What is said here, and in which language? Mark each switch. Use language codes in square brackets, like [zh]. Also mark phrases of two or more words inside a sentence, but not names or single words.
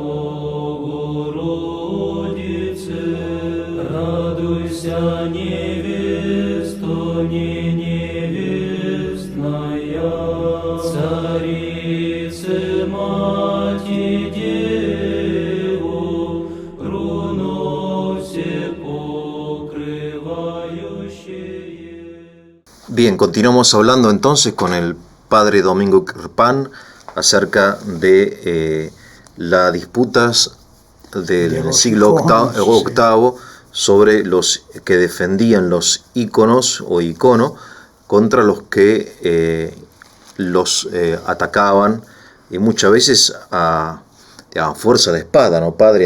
[cu] Богородице, радуйся, невесто, не невестная, Царице, Мати, Деву, руно все покрывающее. [es] Bien, continuamos hablando entonces con el padre Domingo Querpán acerca de las disputas del siglo VIII sobre los que defendían los íconos o icono contra los que los atacaban, y muchas veces a fuerza de espada, ¿no, padre?